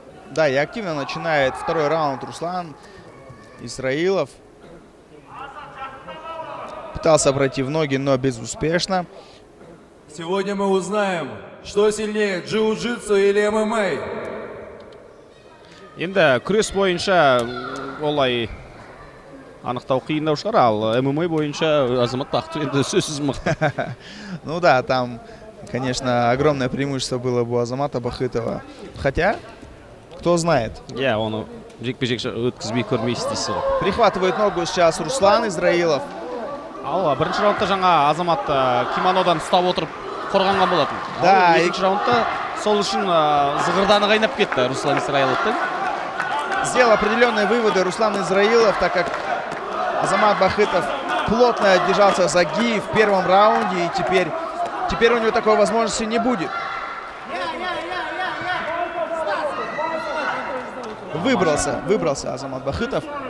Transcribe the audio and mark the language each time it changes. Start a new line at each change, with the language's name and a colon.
Russian: Да, и активно начинает второй раунд Руслан Исраилов. Пытался пройти в ноги, но безуспешно. Сегодня мы узнаем, что сильнее, джиу-джитсу или ММА.
Kazakh: Енді күрес бойынша олай анықтау қиындау шығар, ал ММА бойынша Азамат Бахытов енді сөзсіз мықты.
Russian: Ну да, там, конечно, огромное преимущество было бы у Азамата Бахытова. Хотя, кто знает.
Kazakh: Я оны жекпе-жек өткізбей көрмейсіз дейсіз ғой.
Russian: Прихватывает ногу сейчас Руслан Израилов.
Kazakh: Ал бірінші раундта жаңа Азамат кимонодан ұстап отырып қорғанған болатын.
Russian: Да,
Kazakh: екінші раундта сол үшін зығырданы қайнап кетті Руслан Израиловтың.
Russian: Сделал определенные выводы Руслан Израилов, так как Азамат Бахытов плотно держался за ги в первом раунде, и теперь у него такой возможности не будет. Выбрался Азамат Бахытов.